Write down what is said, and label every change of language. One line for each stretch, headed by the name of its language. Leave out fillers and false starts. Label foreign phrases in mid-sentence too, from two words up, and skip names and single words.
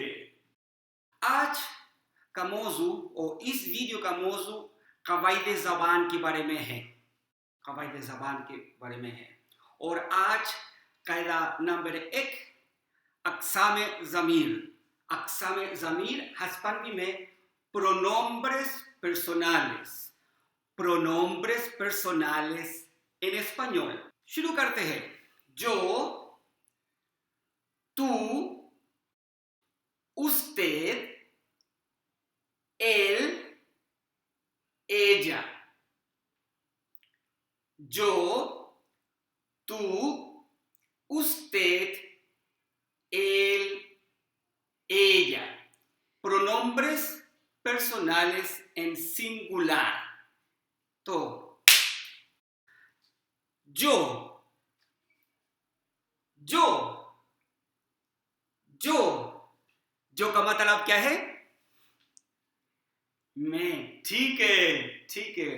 Urdu: آج کا موضوع اور اس ویڈیو کا موضوع قواعد زبان کے بارے میں ہے. قواعد زبان کے بارے میں ہے۔ اور آج قاعدہ نمبر 1، اقسام ضمیر. اقسام ضمیر ہسپانک میں
Spanish: pronombres personales. Pronombres personales en español.
Urdu: شروع کرتے ہیں. जो,
Spanish: tú, usted, él, ella. Yo, tú, usted, él, ella. Pronombres personales en singular.
Urdu: तो
Spanish: yo, yo, yo, yo
Urdu: کا مطلب کیا ہے? میں۔ ٹھیک ہے، ٹھیک ہے.